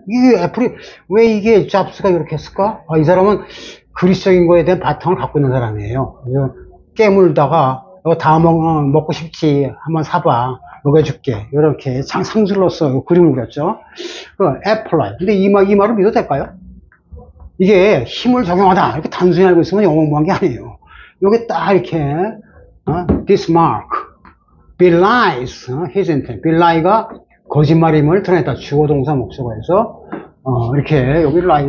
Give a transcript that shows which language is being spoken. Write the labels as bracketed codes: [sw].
[ko] 이게 애플이 왜 이게 잡스가 이렇게 했을까? 이 사람은 그리스적인 거에 대한 바탕을 갖고 있는 사람이에요. 깨물다가 이거 다 먹고 싶지, 한번 사봐, 먹여줄게, 이렇게 상술로서 그림을 그렸죠. 애플라이. 근데 이 말을 믿어도 될까요? 이게 힘을 적용하다 이렇게 단순히 알고 있으면 영어공부한 게 아니에요. 요게 딱 이렇게 [en] this mark belies his intent. [ko] belie가 거짓말임을 드러냈다. 주어 동사 목적어 해서 이렇게 여기 lie.